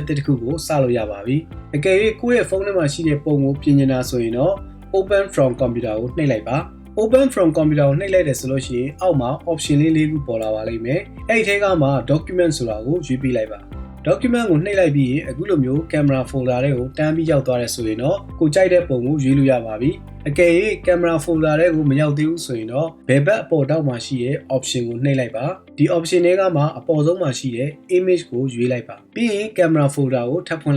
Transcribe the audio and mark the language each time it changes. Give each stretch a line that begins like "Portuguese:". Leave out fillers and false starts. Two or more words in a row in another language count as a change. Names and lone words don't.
Burmese: တစ်ခုကိုစလို့ရပါပြီအကယ်၍ကိုယ့်ရဲ့ဖုန်းထဲမှာရှိတဲ့ပုံကိုပြင်နေတာဆိုရင်တော့
English: open from computer
Burmese: ကိုနှိပ်လိုက်ပါ
English: open from
Burmese: computer ကိုနှိပ်လိုက်တယ်ဆိုလို့ရှိရင်အောက်မှာ option လေးခုပေါ်လာပါလိမ့်မယ်အဲ့ဒီထဲကမှ document ဆိုတာကိုရွေးပေးလိုက်ပါ document ကိုနှိပ်လိုက်ပြီးရင်အခုလိုမျိုး
English: camera folder
Burmese: တွေကိုတန်းပြီးရောက်သွားတယ်ဆိုရင်တော့ကိုကြိုက်တဲ့ပုံကိုရွေးလို့ရပါပြီအကယ်၍
English: camera folder
Burmese: တွေကိုမရောက်သေးဘူးဆိုရင်တော့ဘယ်ဘက်အပေါ်တောက်မှာရှိတဲ့ option ကိုနှိပ်လိုက်ပါဒီ option တွေကမှအပေါ်ဆုံးမှာရှိတဲ့ image ကိုရွေးလိုက်ပါပြီးရင်
English: camera folder
Burmese: ကိုထပ်ဖွင့်